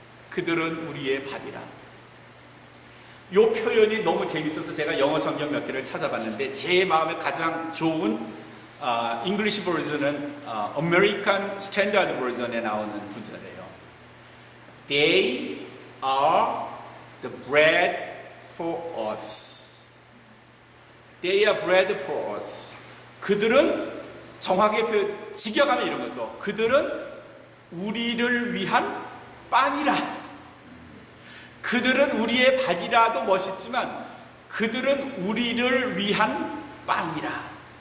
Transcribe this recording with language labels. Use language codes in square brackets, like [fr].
[ko] 그들은 우리의 밥이라. 이 표현이 너무 재밌어서 제가 영어 성경 몇 개를 찾아봤는데 제 마음에 가장 좋은 잉글리시 버전은 American Standard 버전에 나오는 구절이에요. [en] They are the bread for us. They are bread for us. [ko] 그들은 정확하게 직역하면 이런 거죠. 그들은 우리를 위한 빵이라. 그들은 우리의 밥이라도 멋있지만 그들은 우리를 위한 빵이라.